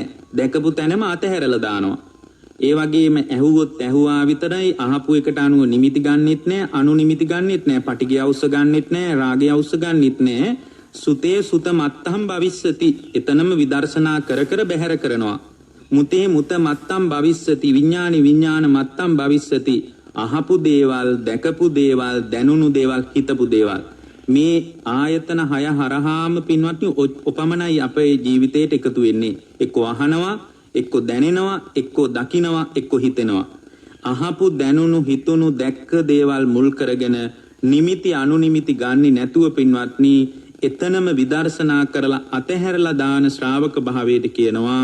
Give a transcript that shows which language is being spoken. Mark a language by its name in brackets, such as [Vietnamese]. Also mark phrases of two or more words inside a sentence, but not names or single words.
[Sinhala] දැකපු තැනම අතහැරලා දානවා. ඒ වගේම ඇහුවොත් ඇහුවා විතරයි, අහපු එකට අනුව නිමිති ගන්නෙත් නෑ, අනුනිමිති ගන්නෙත් නෑ, පටිගය අවශ්‍ය ගන්නෙත් නෑ, රාගය අවශ්‍ය ගන්නෙත් නෑ. [Pali] සුතේ සුත මත්තම් භවිස්සති. [Sinhala] එතනම විදර්ශනා කර කර බැහැර කරනවා. [Pali] මුතේ මුත මත්තම් භවිස්සති. විඥානි විඥාන මත්තම් භවිස්සති. [Sinhala] අහපු දේවල්, දැකපු දේවල්, දැනුණු දේවල්, හිතපු දේවල්, මේ ආයතන 6 හරහාම පින්වත්නි ඔපමණයි අපේ ජීවිතයට එකතු වෙන්නේ. එක්ක අහනවා, එක්ක දැනෙනවා, එක්ක දකිනවා, එක්ක හිතෙනවා. අහපු දැනුණු හිතුණු දැක්ක දේවල් මුල් කරගෙන නිමිති අනුනිමිති ගන්නේ නැතුව පින්වත්නි එතනම විදර්ශනා කරලා අතහැරලා දාන ශ්‍රාවක භාවයට කියනවා.